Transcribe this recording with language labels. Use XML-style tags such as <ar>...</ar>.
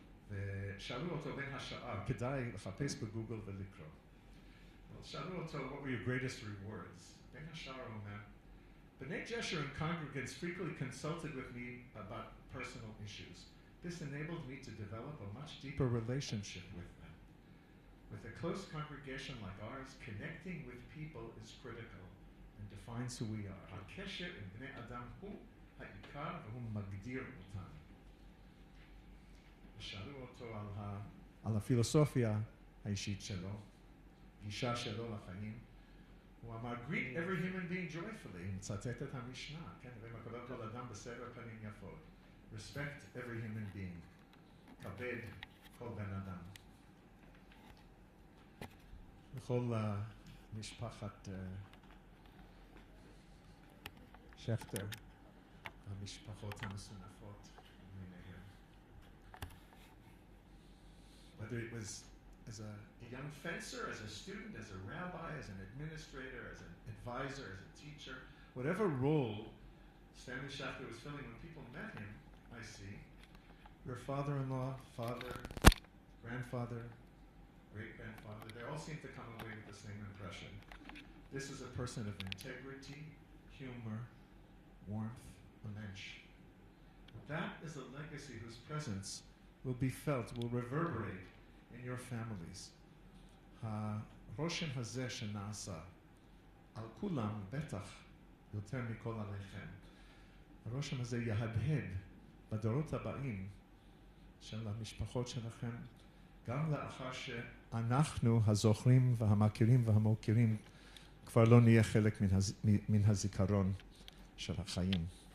<he>ושאלו אותו בין השעה, כדאי לחפש בגוגל ולקרוא. שאלו אותו,</he> <en>what were your greatest rewards?</en> <he>בין השעה הוא אומר,</he> <en>B'nai Jesher and congregants frequently consulted with me about personal issues. This enabled me to develop a much deeper relationship with them. With a close congregation like ours, connecting with people is critical and defines who we are.</en> <he>הקשר עם בני אדם הוא העיקר והוא מגדיר אותנו. שאלו אותו על הפילוסופיה האישית שלו, הגישה שלו לחיים. הוא אמר,</he> <en>greet every human being joyfully,</en> <he>הוא מצטט את המשנה, כן? ומקבל כל אדם בסבר פנים יפות.</he> <en>respect every human being.</en> <he>כבד כל בן אדם. בכל משפחת שכטר, המשפחות המסונפות מיניהם.</he> <en>Whether it was as a young fencer, as a student, as a rabbi, as an administrator, as an advisor, as a teacher, whatever role Stanley Schachter was filling when people met him, I see, your father-in-law, father, grandfather, great-grandfather, they all seem to come away with the same impression. This is a person of integrity, humor, warmth, a mensch. That is a legacy whose presence will be felt, will reverberate in your families.</en> <he>הרושם הזה שנעשה על כולם בטח יותר מכל עליכם. הרושם הזה יהדהד בדורות הבאים של המשפחות שלכם, גם לאחר שאנחנו הזוכרים והמכירים והמוקירים כבר לא נהיה חלק מן הזיכרון של החיים.</he>